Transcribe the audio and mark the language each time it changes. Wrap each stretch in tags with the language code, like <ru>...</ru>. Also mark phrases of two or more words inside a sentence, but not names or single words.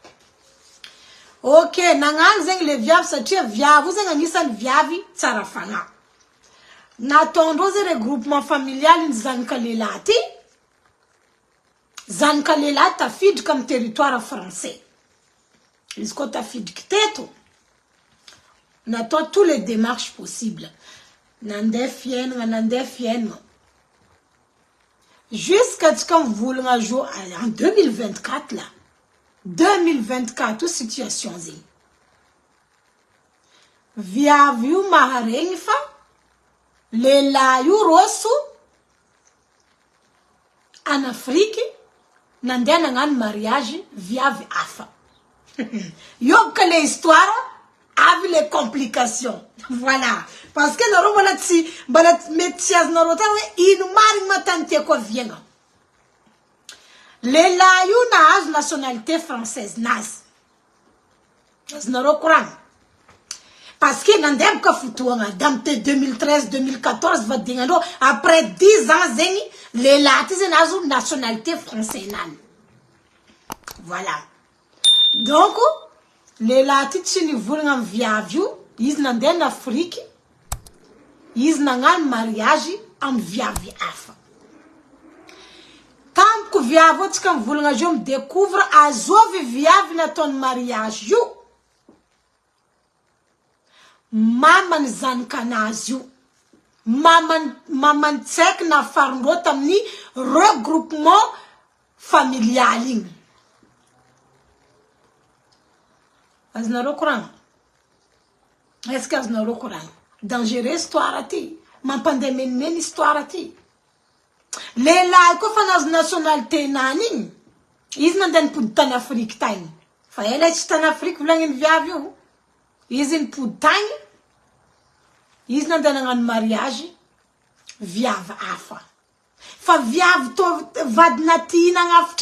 <mg>ok nagnano zegny le viavy satria viavy zegny agnisan'ny viavy tsara fagnahy nataondreo ze</mg> <fr>regroupement familial</fr> <mg>ny zanaka lehilahy ty zanaka lehilahy tafidrika am</mg> <fr>territoire français</fr> <mg>izy koa tafidriky teto natao</mg> <fr>tous les démarches possibles</fr> <mg>nandeha fiainagna jusqu'à tsika mivolagna jo en 2024 là 2024 situation zegny viavy io maharegny fa lehilahy io roso</mg> <fr>en Afrique</fr> <mg>nandeha nagnano mariage viavy hafa yoka</mg> <fr>le histoire avec les complications voilà parce que</fr> <mg>nareo mbala mety tsy azonareo tany hoe ino marigny matany tiako aviagna lehilahy io nahazo</mg> <fr>nationalité française</fr> <mg>nazy azonareo koragna</mg> <fr>parce que</fr> <mg>nandeha boka fotoagna damte 2013 2014 vadignandreo</mg> <fr>après 10 ans</fr> <mg>zegny lehilahy ty zegny nahazo</mg> <fr>nationalité français</fr> <mg>nany</mg> <fr>voilà donc</fr> <mg>lehilahy ty tsy nivolagna am viavy io izy nandeha</mg> <fr>en Afrique</fr> <mg>izy nagnano mariage am viavy hafa tampoko viavy tsika mivolagna jo midécouvre azovy viavy nataony mariage io mamany zanakanazy io mamany tsaiky nafarindreo tamin'ny</mg> <fr>regroupement familial</fr> <mg>igny azonareo koragna</mg> <fr>est-ce que</fr> <mg>azonareo koragna</mg> <fr>dangereux histoire</fr> <mg>ty mampandeha menimeny histoire ty lehilahy koa fa nazo nationalité nany igny izy nandeha nipody tany Afrique tagny fa ela tsy tany Afrique volagniny viavy io izy nipody tagny izy nandeha nagnano mariage viavy hafa fa viavy vadina ty nagnafitra</mg>